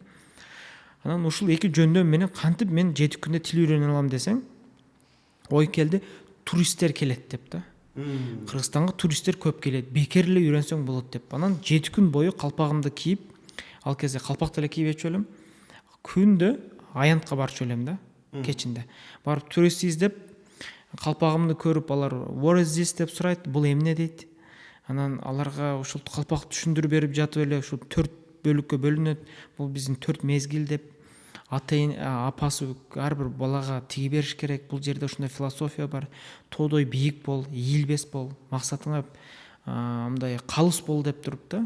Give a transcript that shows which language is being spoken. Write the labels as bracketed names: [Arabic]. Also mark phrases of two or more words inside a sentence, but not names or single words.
[Kyrgyz] Анан ушул эки жөндөм менен кантип мен 7 күндө тил үйрөнө алам десең, ой келди, туристтер келет деп да. Кыргызстанга туристтер көп келет, бекер эле үйрөнсөң болот деп. Анан 7 күн бою калпагымды кийип, ал кезде калпак деле кийип өчү элем. Күндө аянтка барчу элем да, кечинде. Барып турист издеп, калпагымды көрүп, алар [English] what is this [Kyrgyz] деп сурайт, бул эмне дейт. Анан аларга ушул калпак түшүндүрүп берип жатып эле ушул 4 бөлүккө бөлүнөт. Бул биздин 4 мезгил деп. Атайын апасы ар бир балага тиги бериш керек. Бул жерде ушундай философия бар. Тоодой бийик бол, ийилбес бол, максатыңа мындай калыс бол деп туруп да.